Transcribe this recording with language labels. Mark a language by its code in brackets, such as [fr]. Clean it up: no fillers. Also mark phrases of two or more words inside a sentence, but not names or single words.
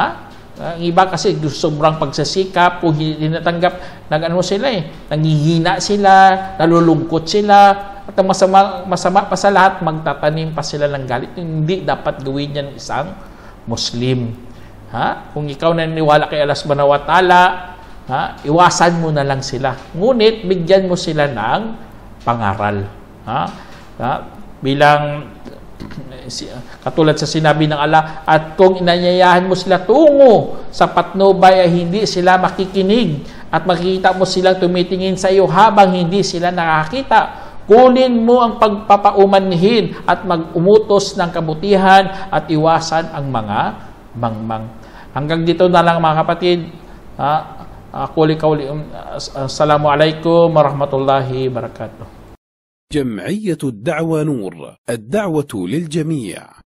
[tl] Ang iba kasi sobrang pagsasikap, kung hindi natanggap, nag-ano sila nangihina sila, nalulungkot sila, at ang masama pa sa lahat, magtatanim pa sila ng galit. Hindi dapat gawin yan isang Muslim. Ha? Kung ikaw naniniwala kay Allah [ar] سبحانه وتعالى, [tl] iwasan mo na lang sila. Ngunit, bigyan mo sila ng pangaral. Bilang katulad sa sinabi ng Allah, at kung inanyayahan mo sila tungo sa patnubay ay hindi sila makikinig at makikita mo silang tumitingin sa iyo habang hindi sila nakakita, kunin mo ang pagpapaumanhin at mag-umutos ng kabutihan at iwasan ang mga mangmang. Hanggang dito na lang mga kapatid. [ar] السلام عليكم ورحمة الله وبركاته. جمعية الدعوة نور، الدعوة للجميع.